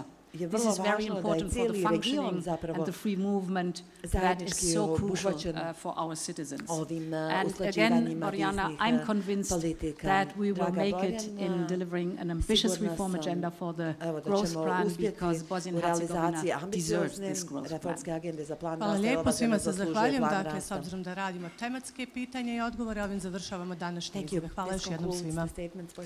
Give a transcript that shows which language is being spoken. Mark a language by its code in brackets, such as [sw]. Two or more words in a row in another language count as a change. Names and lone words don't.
[en] This is very important for the functioning and the free movement that is so crucial for our citizens. And again, Borjana, I'm convinced that we will make it in delivering an ambitious reform agenda for the growth plan, because Bosnia and Herzegovina deserves this growth plan. [bs] Hvala lijepo, svima se zahvaljujem. Dakle, s obzirom da radimo tematske pitanja i odgovore, ovim završavamo današnje izjave. Hvala još jednom svima.